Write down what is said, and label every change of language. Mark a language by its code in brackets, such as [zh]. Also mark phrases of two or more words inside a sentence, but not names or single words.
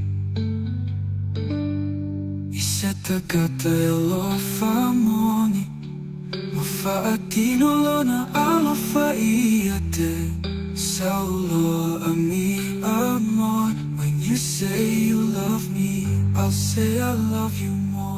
[sm] I se tagata E alofa moni Ma faatino lona alofa ia te Sauloa [es] a mi amor [en] When you say you love me I'll say I love you more